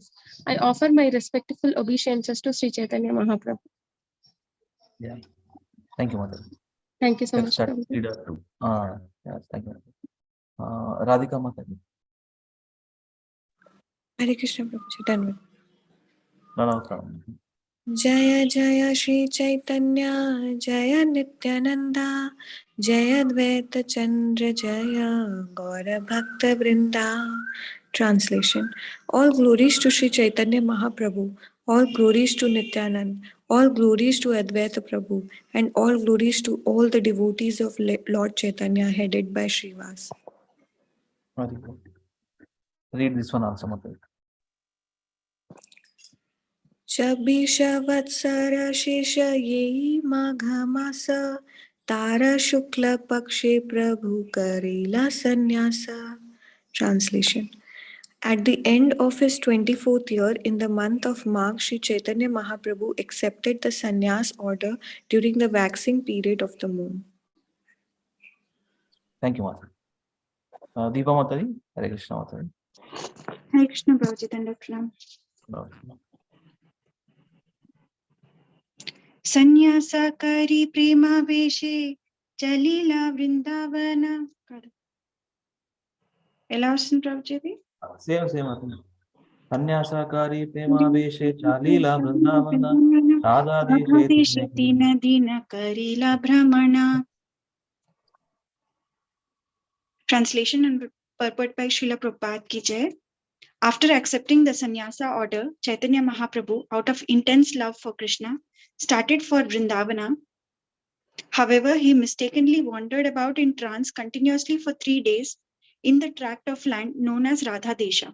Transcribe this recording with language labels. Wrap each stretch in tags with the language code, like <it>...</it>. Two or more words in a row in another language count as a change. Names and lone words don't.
<en>I offer my respectful obeisances to Sri Chaitanya Mahaprabhu. Yeah. Thank you, Mata. Thank you so much. Yes, thank you. Radhika Mata. Hare Krishna Prabhuji, done with. No problem.</en> <bn>জয় জয় শ্রী চৈতন্য জয় নিত্যানন্দ জয় দ্বৈত চন্দ্র জয় গৌর ভক্ত বৃন্দ,</bn> <en>Translation. All glories to Sri Chaitanya Mahaprabhu, all glories to Nityanand, all glories to Advaita Prabhu, and all glories to all the devotees of Lord Chaitanya headed by Srivas. Very good. Read this one also, Mataji.</en> <bn>চব্বিশ বৎসর শেষ যেই মাঘ মাস তার শুক্ল পক্ষে প্রভু করিলা সন্ন্যাস.</bn> <en>Translation. At the end of his 24th year, in the month of Magh, Sri Chaitanya Mahaprabhu accepted the sannyas order during the waxing period of the moon. Thank you, Mataji. Deepa Mataji, Hare Krishna Mataji.</en> <bn>Hare Krishna Prabhuji, Pranam. সন্ন্যাসকরি প্রেম বেশে জলিলা বৃন্দাবন.</bn> <te>ఎలా వస్తుంది ప్రభుజీ ఇది?</te> <en>Same Mataji.</en> <bn>সন্ন্যাসকরি প্রেম বেশে চলিলা বৃন্দাবন রাধা দেশে দীন দীন করীলা ভ্রমণ.</bn> <en>Translation and purport by Srila Prabhupada</en> <hi>की जय.</hi> <en>After accepting the sannyasa order, Chaitanya Mahaprabhu, out of intense love for Krishna, started for Vrindavana. However, he mistakenly wandered about in trance continuously for 3 days in the tract of land known as Radha Desha.</en>